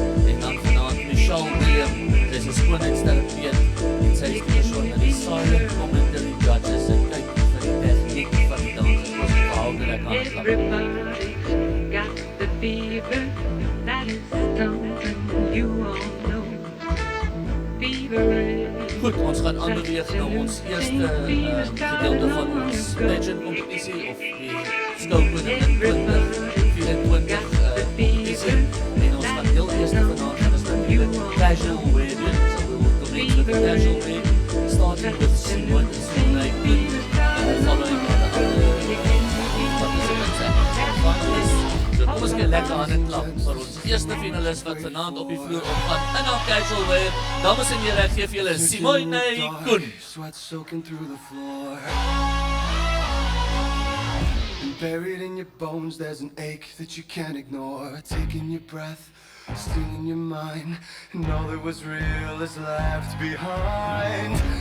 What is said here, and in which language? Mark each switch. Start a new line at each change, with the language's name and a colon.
Afrikaans: En dan vanaand Michelle William, sy is 'n skoonheidsterapeut en sy is die persoon wat die
English: silent commentary judges
Afrikaans: en kyk vir die tegniek van die dans. Ons verhoud dit aan 'n klap.
English: Everybody's got the fever, that is something you all know. Fever is
Afrikaans: Goed, ons gaan aanbeweeg na ons eerste gedeelte van ons pageant competisie of die skoukoning in 2024 competisie. En ons gaan heel eerste vanaand gaan ons natuurlijk casual wear doen.
English: So we will commence with the casual wear, starting with Simone and Simone Good, following by the other participants and finalists.
Afrikaans: So kom ons gee lekker aan 'n klap vir ons eerste finalist wat vanaand op die vloer opgaan in haar casual wear. Dames en here, ek gee vir julle Simone Koen.
English: Sweat soaking through the floor. And buried in your bones, there's an ache that you can't ignore. Taking your breath, stinging your mind, and all that was real is left behind.